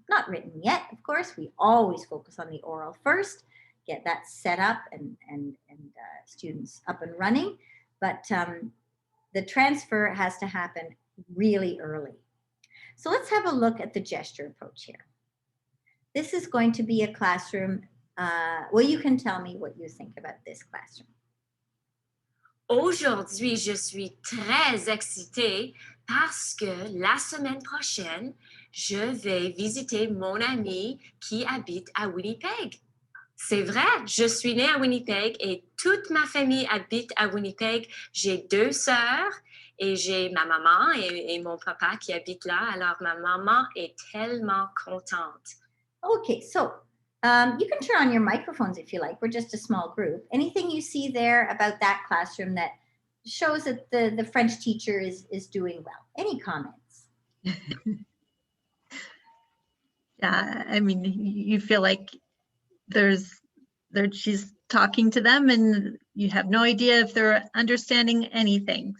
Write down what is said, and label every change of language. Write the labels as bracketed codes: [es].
[en] Not written yet, of course. We always focus on the oral first, get that set up and students up and running. But the transfer has to happen really early. So let's have a look at the gesture approach here. This is going to be a classroom. Well, you can tell me what you think about this classroom. [fr] Aujourd'hui, je suis très excitée parce que la semaine prochaine, je vais visiter mon ami qui habite à Winnipeg. C'est vrai, je suis née à Winnipeg et toute ma famille habite à Winnipeg. J'ai 2 sœurs et j'ai ma maman et mon papa qui habitent là. Alors, ma maman est tellement contente. [en] Okay, so you can turn on your microphones if you like. We're just a small group. Anything you see there about that classroom that shows that the French teacher is doing well? Any comments? Yeah, I mean, you feel like she's talking to them and you have no idea if they're understanding anything.